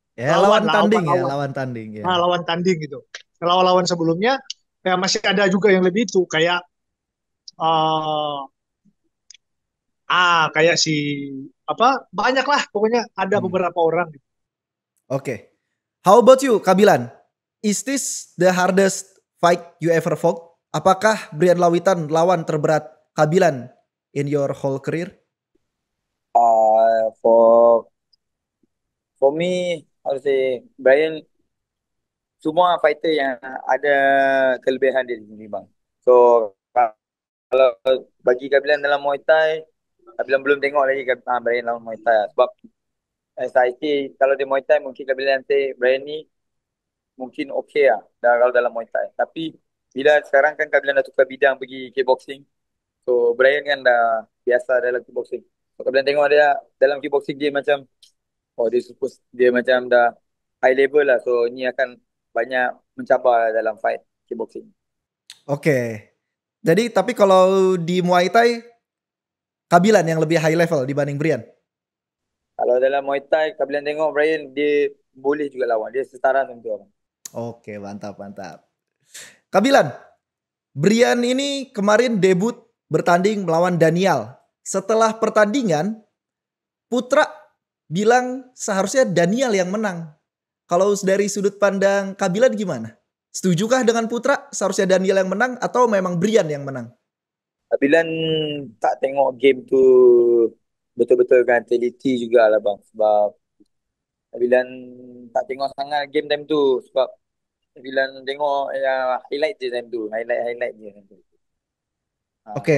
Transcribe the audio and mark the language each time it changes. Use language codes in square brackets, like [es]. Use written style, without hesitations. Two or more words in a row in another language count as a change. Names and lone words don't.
[id] Ya, lawan tanding ya. Nah, lawan tanding gitu. Lawan-lawan sebelumnya ya masih ada juga yang lebih itu kayak kayak si banyak lah pokoknya ada beberapa orang gitu. Oke. How about you, Kabilan? Is this the hardest fight you ever fought? Apakah Brian Lawitan lawan terberat Kabilan [en] in your whole career? For me, how to say, Brian, [ms] semua fighter yang ada kelebihan dia di sini bang. So kalau bagi Kabilan dalam Muay Thai, Kabilan belum tengok lagi Brian dalam Muay Thai. Sebab SIT kalau di Muay Thai mungkin Kabilan nanti Brian ni mungkin okey lah kalau dalam Muay Thai. Tapi bila sekarang kan Kabilan dah tukar bidang pergi kickboxing. So Brian kan dah biasa dalam kickboxing. So Kabilan tengok dia dalam kickboxing dia macam dia macam dah [en] high level [ms] lah. So ini akan banyak mencabar dalam [en] fight kickboxing. [id] Oke. Jadi tapi kalau di Muay Thai Kabilan yang lebih [en] high level [id] dibanding Brian? [ms] Kalau dalam Muay Thai Kabilan tengok Brian dia boleh juga lawan. Dia setara tentu. [id] Oke, mantap. Kabilan, Brian ini kemarin debut bertanding melawan Daniel. Setelah pertandingan, Putra bilang seharusnya Daniel yang menang. Kalau dari sudut pandang Kabilan gimana? Setujukah dengan Putra seharusnya Daniel yang menang atau memang Brian yang menang? [ms] Kabilan tak tengok game tu betul-betulkan teliti juga lah bang. Sebab Kabilan tak tengok sangat [en] game time [ms] tu. Sebab Kabilan tengok ya highlight je time tu. Highlight je time tu. Oke.